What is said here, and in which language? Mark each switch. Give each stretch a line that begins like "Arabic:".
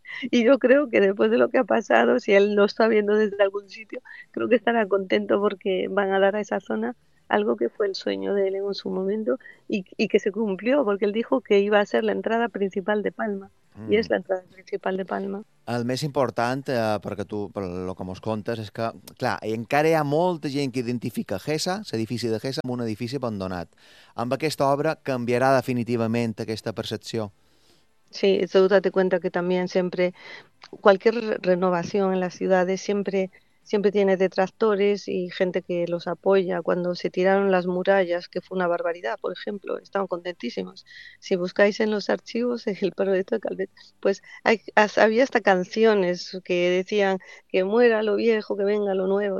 Spanish: Y yo creo que después de lo que ha pasado, si él lo está viendo desde algún sitio, creo que estará contento porque van a dar a esa zona algo que fue el sueño de él en su momento y que se cumplió, porque él dijo que iba a ser la entrada principal de Palma, y es la entrada principal de Palma.
Catalan: El més important, perquè tu, el que mos contes, és que, clar, encara hi ha molta gent que identifica Gesa, l'edifici de Gesa, amb un edifici abandonat. Amb aquesta obra canviarà definitivament aquesta percepció.
Spanish: Sí, eso date cuenta que también siempre cualquier renovación en las ciudades siempre tiene detractores y gente que los apoya. Cuando se tiraron las murallas, que fue una barbaridad, por ejemplo, estaban contentísimos. Si buscáis en los archivos el proyecto de Calvet, pues había hasta canciones que decían que muera lo viejo, que venga lo nuevo.